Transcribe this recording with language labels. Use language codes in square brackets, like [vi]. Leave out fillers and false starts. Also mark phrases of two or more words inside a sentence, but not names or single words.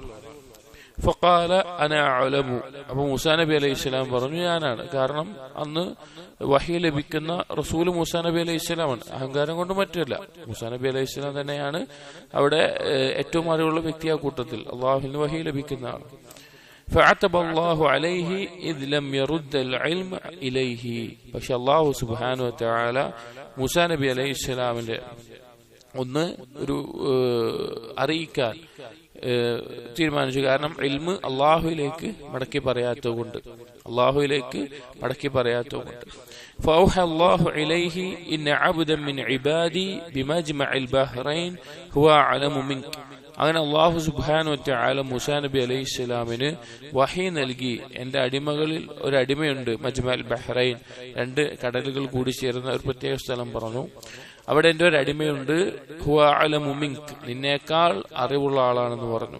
[ar] فقال أنا أعلم. [ml] അപ്പോൾ മൂസാ നബി അലൈഹിസ്സലാം പറഞ്ഞു, ഞാനാണ്. കാരണം അന്ന് വഹി ലഭിക്കുന്ന റസൂൽ മൂസാ നബി അലൈഹിസ്സലാമാണ്. അഹങ്കാരം കൊണ്ട് മറ്റല്ല, മൂസാ നബി അലൈഹിസ്സലാം തന്നെയാണ് അവിടെ ഏറ്റവും അറിവുള്ള വ്യക്തി. ആ കൂട്ടത്തിൽ അള്ളാഹുവിന് വഹി ലഭിക്കുന്ന ആൾ. [ar] فعتب الله عليه إذ لم يرد العلم إليه. [ml] പക്ഷെ അല്ലാഹു [ar] سبحانه وتعالى [ml] മൂസാ നബി അലൈഹിസ്സലാമിന്റെ ഒന്ന് ഒരു അറിയിക്കാൻ തീരുമാനിച്ചു. കാരണം ഇൽമ് അള്ളാഹുവിലേക്ക് മടക്കി പറയാത്തതുകൊണ്ട്. [ar] فأوحى الله إليه إن عبدا من عبادي بمجمع البحرين هو أعلم منك. [ml] അങ്ങനെ അള്ളാഹു [ar] سبحانه وتعالى [ml] മൂസാ നബി അലൈഹിസ്സലാമിന് വഹി നൽകി, എന്റെ അടിമകളിൽ ഒരു അടിമയുണ്ട്, മജ്മഅൽ ബഹ്റൈൻ, 2 കടലുകൾ കൂടി ചേരുന്ന ഒരു പ്രത്യേക സ്ഥലം പറഞ്ഞു. അവിടെ എന്റെ ഒരു അടിമയുണ്ട്, [ar] هو أعلم منك, [ml] നിന്നേക്കാൾ അറിവുള്ള ആളാണെന്ന് പറഞ്ഞു.